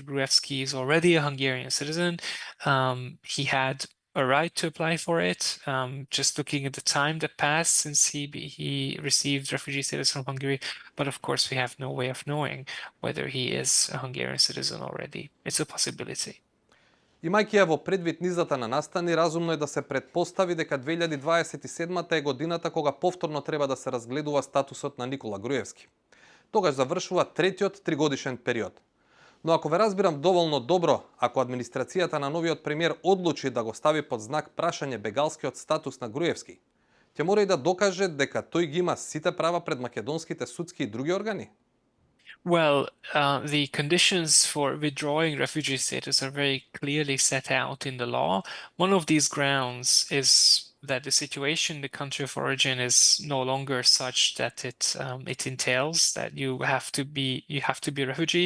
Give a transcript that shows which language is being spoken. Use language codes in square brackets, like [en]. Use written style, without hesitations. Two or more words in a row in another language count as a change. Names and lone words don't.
[en] Gruevski is already a Hungarian citizen. He had a right to apply for it. Just looking at the time that passed since he received refugee status from Hungary, but of course we have no way of knowing whether he is a Hungarian citizen already. It's a possibility. [mk] Имајќи ја во предвид низата на настани, разумно е да се претпостави дека 2027 е годината кога повторно треба да се разгледува статусот на Никола Груевски. Тогаш завршува третиот тригодишен период. Но ако ве разбирам доволно добро, ако администрацијата на новиот премиер одлучи да го стави под знак прашање бегалскиот статус на Груевски, ќе мора и да докаже дека тој ги има сите права пред македонските судски и други органи? [en] Well, the conditions for withdrawing refugee status are very clearly set out in the law. One of these grounds is that the situation in the country of origin is no longer such that it entails that you have to be a refugee.